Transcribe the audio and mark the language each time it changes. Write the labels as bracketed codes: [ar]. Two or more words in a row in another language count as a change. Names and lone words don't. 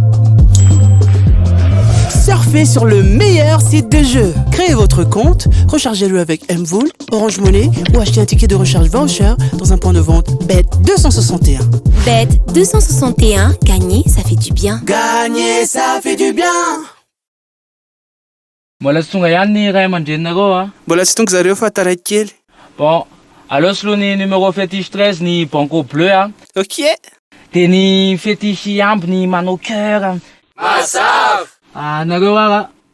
[fr] Surfez sur le meilleur site de jeu. Créez votre compte, rechargez-le avec Mvool, Orange Money ou achetez un ticket de recharge voucher dans un point de vente Bet261. Bet261, gagner, ça fait du bien. Gagner, ça fait du bien. [mg] Mbola tsy tonga ihany ny ray aman-drenareo a. Mbola tsy tonga zareo fa taraiky kely. Bon, aleo soloa ny [fr] numéro fétiche [mg] 13 ny Banco Bleu a. Ok. De ny fétiche amby ny manao cœur. Mazava. Nareo ara.